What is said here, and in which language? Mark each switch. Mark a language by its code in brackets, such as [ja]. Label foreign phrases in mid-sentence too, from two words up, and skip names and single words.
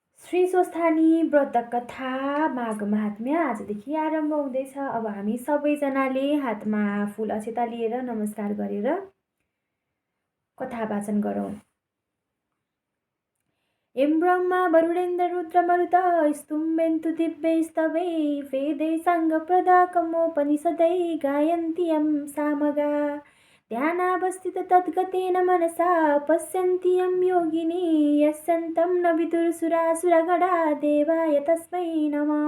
[ne] श्री स्वस्थानी व्रत कथा माघ महात्म्य आजदेखि आरम्भ हुँदैछ। अब हामी सबैजनाले हातमा फुल अक्षता लिएर नमस्कार गरेर कथा वाचन गरौँ। [sa] एं ब्रह्मा वरुणेन्द्र रुद्र मरुत स्तुम्भेन्तु दिव्यैस्तवै वेदै साङ्गप्रदाकमोपनिषदै गायन्ति यं सामगा ध्यानावस्थित तद्गतेन मनसा पश्यन्ति यं योगिनी यस्यन्तं न विदुरसुरासुरगणा देवाय तस्मै नमः।